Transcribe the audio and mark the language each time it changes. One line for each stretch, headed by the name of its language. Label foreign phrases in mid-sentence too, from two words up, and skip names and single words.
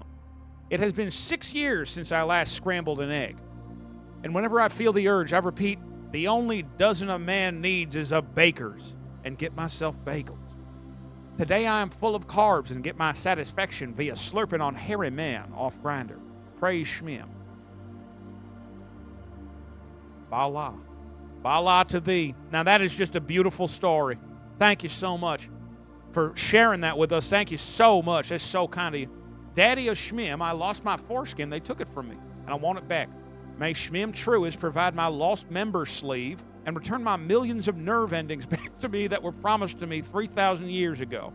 English: It has been 6 years since I last scrambled an egg. And whenever I feel the urge, I repeat, the only dozen a man needs is a baker's, and get myself bagels. Today I am full of carbs and get my satisfaction via slurping on hairy man off Grinder. Praise Schmim. Bala. Bala to thee. Now that is just a beautiful story. Thank you so much for sharing that with us. Thank you so much. That's so kind of you. Daddy of Schmim, I lost my foreskin. They took it from me, and I want it back. May Schmim Truist provide my lost member sleeve and return my millions of nerve endings back to me that were promised to me 3,000 years ago.